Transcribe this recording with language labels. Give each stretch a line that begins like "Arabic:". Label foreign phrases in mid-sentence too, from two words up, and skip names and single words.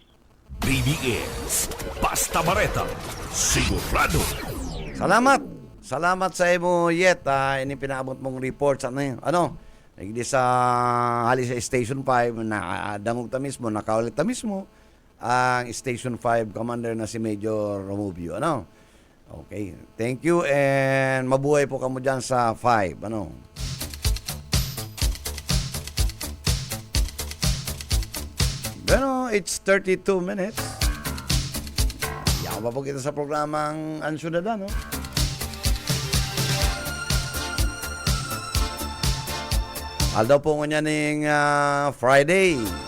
Bikol: BBS, Basta Bareta, sigurado. Salamat sa imo, Yet. Ini pinaabot mong reports. Hindi sa hali sa Station 5, nakadangog ta mismo, nakaulit ta mismo, ang Station 5 Commander na si Major Romubio. Okay.
English: Thank you
Bikol: and mabuhay po kamo dyan sa 5.
English: Bueno, it's 32 minutes.
Bikol: Yaman pa po kita sa programang Ansyudad, Aldaw po nga ning Friday.